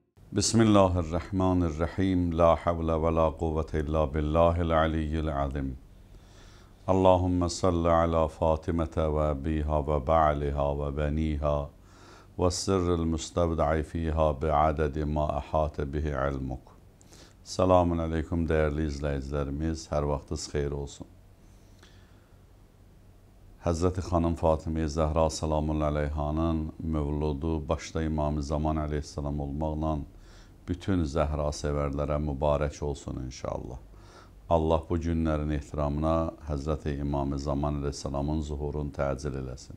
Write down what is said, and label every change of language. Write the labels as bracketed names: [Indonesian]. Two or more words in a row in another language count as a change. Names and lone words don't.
[Arabic] بسم الله الرحمن الرحيم. لا حول ولا قوة إلا بالله العلي العظيم. اللهم صل على فاطمة وأبيها وبعلها وبنيها والسر المستودع فيها بعدد ما أحاط به علمك. سلام عليكم [Turkish] değerli izleyicilerimiz. [Azerbaijani] Her vaxtınız xeyir olsun. Həzrəti xanım Fatimə Zəhra [Arabic] سلام عليها [Azerbaijani] mövludu başda İmam-ı Zaman aleyhissalam olmaqla bütün Zəhra sevərlərə mübarək olsun inşallah. Allah bu günlərin ehtiramına Həzrəti İmam-ı Zaman aleyhissalamın zuhurunu təcil eləsin.